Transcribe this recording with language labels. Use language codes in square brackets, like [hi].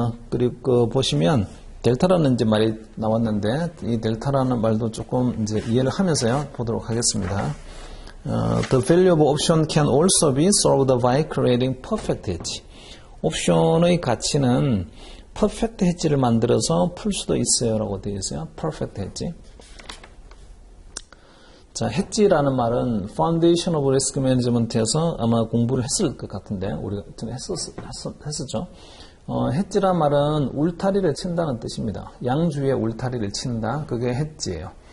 [ko] 그리고 보시면 델타라는 이제 말이 나왔는데 이 델타라는 말도 조금 이제 이해를 하면서요 보도록 하겠습니다. [en] The value of option can also be solved by creating perfect hedge. [ko] 옵션의 가치는 퍼펙트 헤지를 만들어서 풀 수도 있어요 라고 되어 있어요. 퍼펙트 헤지. 자, 헤지라는 말은 Foundation of Risk Management에서 아마 공부를 했을 것 같은데 우리가 좀 했었죠. 헤지란 말은 울타리를 친다는 뜻입니다. 양주에 울타리를 친다. 그게 헤지예요.